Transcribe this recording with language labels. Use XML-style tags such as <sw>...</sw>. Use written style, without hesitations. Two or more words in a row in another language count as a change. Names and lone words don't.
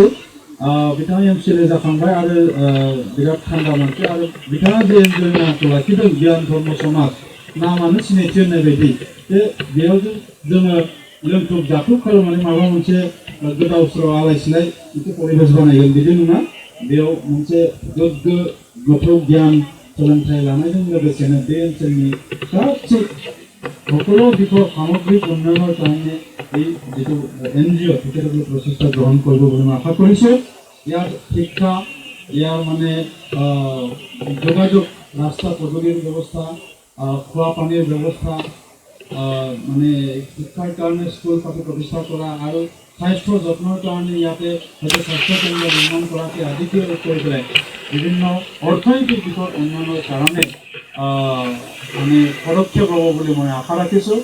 <brx>बिथाङा MCLA जाखांबाय आरो बिराद थान्दा मानसि आरो बिथाङा जे NGOनि नामखौ लाखिदों ज्ञान धर्म समाज नामानो सिनायथि होननाय बायदि बेयाव जोङो लोंथुब जाथुब खालामनानै माबा मोनसे गोदाव सोराव आलाय सिलाय मोनसे परिबेस बानायगोन बिदि नङा। बेयाव मोनसे गोग्गो गोथौ गियान सोलोंथाइ लानायजों लोगोसेनो बे ओनसोलनि गासै</brx> <as>সকলো দিশৰ সামগ্ৰিক উন্নয়নৰ কাৰণে এই যিটো NGO তেখেতসকলে প্ৰচেষ্টা গ্ৰহণ কৰিব বুলি মই আশা কৰিছোঁ। ইয়াৰ শিক্ষা ইয়াৰ মানে যোগাযোগ ৰাস্তা পদূলিৰ ব্যৱস্থা খোৱা পানীৰ ব্যৱস্থা মানে শিক্ষাৰ কাৰণে স্কুল পাতি প্ৰতিষ্ঠা কৰা আৰু স্বাস্থ্য যত্নৰ কাৰণে ইয়াতে হয়তো স্বাস্থ্য কেন্দ্ৰ নিৰ্মাণ কৰাকে আদি কৰি পেলাই বিভিন্ন অৰ্থনৈতিক দিশৰ উন্নয়নৰ কাৰণে মানে পদক্ষেপ হ'ব বুলি মই আশা ৰাখিছোঁ।</as>